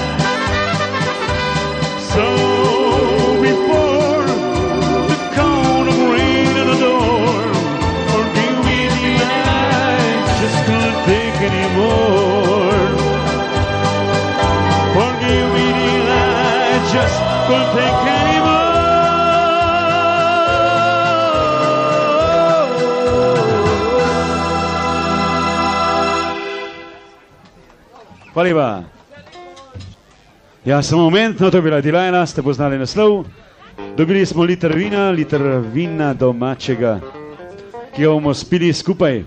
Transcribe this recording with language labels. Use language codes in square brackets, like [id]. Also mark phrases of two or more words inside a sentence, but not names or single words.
[en] So before the count of rain at the door, forgive me, Delilah, I just couldn't take anymore. Forgive me, Delilah, I just couldn't take anymore. [sl] Hvala lepa. Ja, samo moment, no to je bila Delilah, ste poznali naslov. Dobili smo liter vina domačega, ki ga bomo spili skupaj.